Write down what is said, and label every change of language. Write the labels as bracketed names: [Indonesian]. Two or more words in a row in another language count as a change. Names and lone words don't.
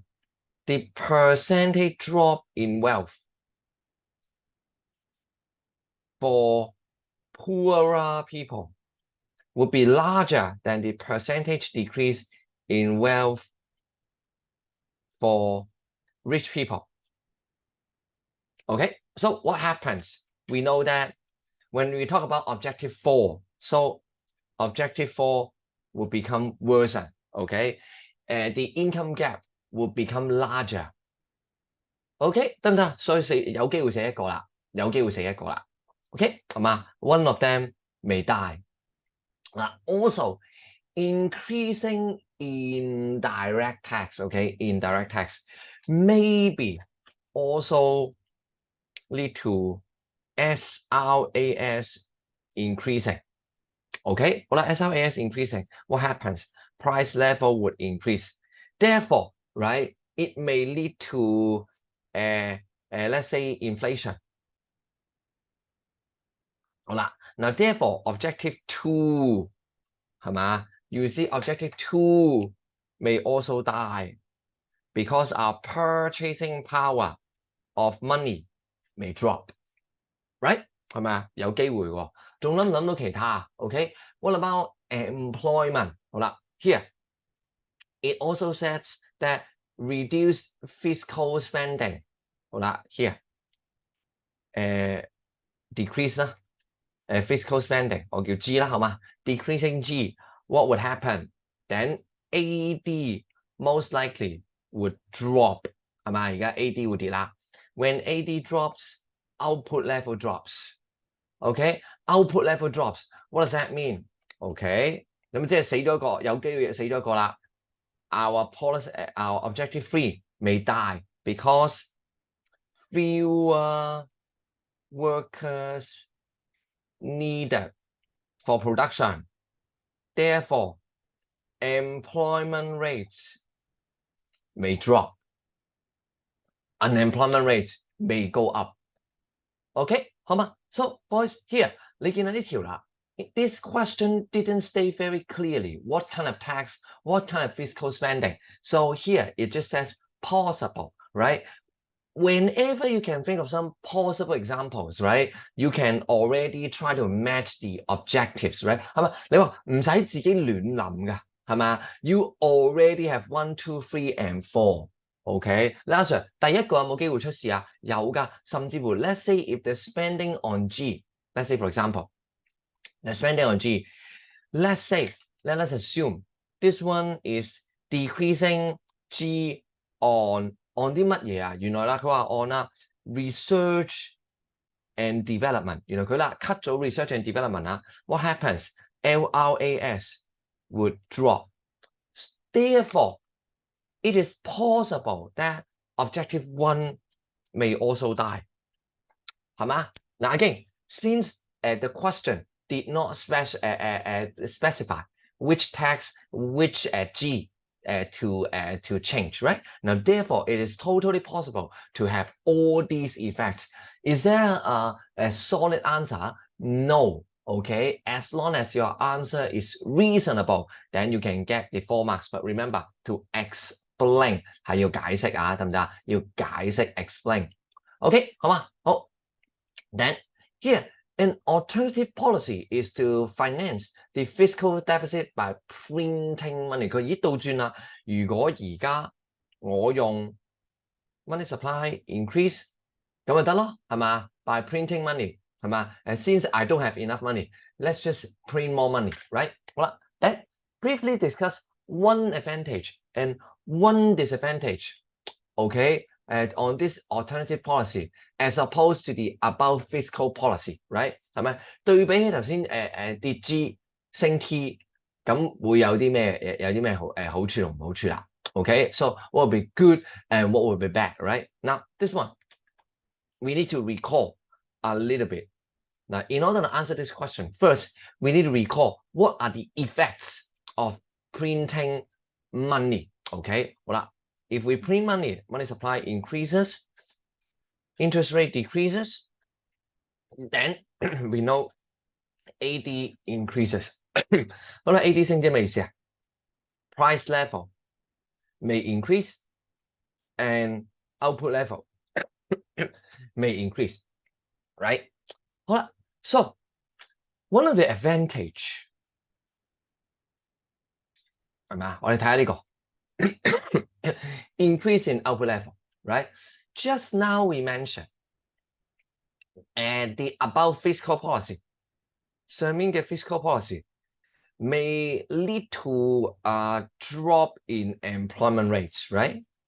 [English] The percentage drop in wealth for poorer people would be larger than the percentage decrease in wealth for rich people. Okay, so what happens? We know that when we talk about objective 4, so objective 4 will become worse, okay? The income gap will become larger. [Cantonese] OK， 得唔得？所以有機會寫一個啦，有機會寫一個啦。OK， 係嘛 ？ [English] One of them may die. Also, increasing indirect tax, okay, indirect tax maybe also lead to SRAS increasing. Okay, 好啦 ，SRAS increasing, what happens? Price level would increase. Therefore, right, it may lead to let's say inflation. [Cantonese] 好啦，嗱 [English] therefore objective 2 [Cantonese] 係嘛？ [English] You see objective 2 may also die because our purchasing power of money may drop, right？ [Cantonese] 係咪啊？有機會喎，仲諗唔諗到其他 ？OK， [English] what about employment？好啦 ，here it also says that reduce fiscal spending。好啦 ，here decrease 啦。fiscal spending [Cantonese] 我叫 G 啦，好嘛 [English] ？Decreasing G, what would happen? Then AD most likely would drop， [Cantonese] 係嘛？而家 AD 會跌啦。 [English] When AD drops, output level drops. OK, output level drops. What does that mean? OK， [Cantonese] 咁即係死咗一個，有機會死咗一個啦。 [English] Our policy, our objective 3 may die because fewer workers needed for production. Therefore, employment rates may drop. Unemployment rates may go up. Okay, 好嘛? So, boys, here, [Cantonese] 你見到呢條啦。 [English] This question didn't state very clearly what kind of tax, what kind of fiscal spending. So here it just says possible, right? Whenever you can think of some possible examples, right? You can already try to match the objectives, right? [Cantonese] 係咪？你話唔使自己亂諗㗎，係嘛？ [English] You already have 1, 2, 3 and 4. OK， [Cantonese] 阿 Sir， 第一個有冇機會出事啊？有㗎，甚至乎 [English] let's say if the spending on G, let's say for example, the spending on G, let's say, let us assume this one is decreasing G on [Cantonese] 啲乜嘢啊？原來啦，佢話 on 啦 [English] research and development， [Cantonese] 原來佢啦 cut 咗 [English] research and development [Cantonese] 啊。 [English] What happens? LRAS would drop. Therefore, it is possible that objective 1 may also die. [Cantonese] 係嘛？ [English] 嗱 again, since the question did not specify which tax, which G to change, right? Now, therefore, it is totally possible to have all these effects. Is there a solid answer? No. Okay, as long as your answer is reasonable, then you can get the 4 marks. But remember to explain [Cantonese] 係要解釋啊，得唔得？要解釋 explain。OK， 好嘛？ [English] 好。Then here, an alternative policy is to finance the fiscal deficit by printing money. [Cantonese] 佢咦倒轉啦，如果而家我用 [English] money supply increase [Cantonese] 咁咪得咯，係嘛？ [English] By printing money 係嘛？ Since I don't have enough money, let's just print more money, right? [Cantonese] 好啦， [English] then briefly discuss one advantage and one disadvantage. Okay, on this alternative policy as opposed to the above fiscal policy, right? [Cantonese] 係咪？對比起頭先跌 G 升 T， 咁會有啲咩好處同唔好處啦 ？ [English] Okay, so what will be good and what will be bad, [Cantonese] right? [English] Now this one, we need to recall a little bit. Now, in order to answer this question, first we need to recall what are the effects of printing money. Okay, 好啦。If we print money, money supply increases, interest rate decreases, then we know AD increases. [Cantonese] 好啦 ，AD 升即係咩意思啊 [English] ？Price level may increase and output level may increase, right？好啦 ，so one of the advantage [Cantonese] 係咪啊？我哋睇下呢個 [English] increase in output level, right? Just now we mentioned and the above fiscal policy [Cantonese] 上面嘅 [English] fiscal policy may lead to a drop in employment rates, right?